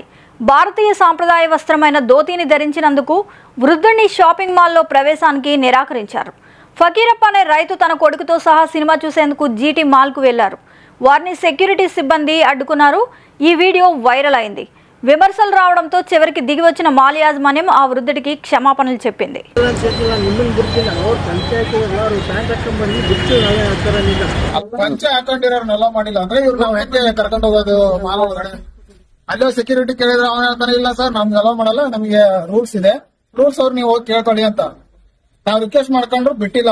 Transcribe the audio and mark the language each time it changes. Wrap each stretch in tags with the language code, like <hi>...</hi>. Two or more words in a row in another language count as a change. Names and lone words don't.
<te>భారతీయ సాంప్రదాయ వస్త్రమైన ధోతీని ధరించినందుకు వృద్ధుని షాపింగ్ మాల్లో ప్రవేశానికి నిరాకరించారు. ఫకీరప్ప అనే రైతు తన కొడుకుతో సహా సినిమా చూసేందుకు జీటీ మాల్కు వెళ్లారు. వారిని సెక్యూరిటీ సిబ్బంది అడ్డుకున్నారు. ఈ వీడియో వైరల్ అయింది. విమర్శలు రావడంతో చివరికి దిగి వచ్చిన మాల్ యాజమాన్యం ఆ వృద్ధుడికి క్షమాపణలు చెప్పింది.</te> <kn>ಅಲ್ಲೋ ಸೆಕ್ಯೂರಿಟಿ ಕೇಳಿದ್ರೆ ಅವನ ಹೇಳ್ತಾನೆ, ಇಲ್ಲ ಸರ್ ನಮ್ಗೆ ಅಲೋ ಮಾಡಲ್ಲ, ನಮಗೆ ರೂಲ್ಸ್ ಇದೆ, ರೂಲ್ಸ್ ಅವ್ರು ನೀವು ಹೋಗಿ ಕೇಳ್ಕೊಳ್ಳಿ ಅಂತ ನಾವ್ ರಿಕ್ವೆಸ್ಟ್ ಮಾಡ್ಕೊಂಡ್ರು ಬಿಟ್ಟಿಲ್ಲ.</kn>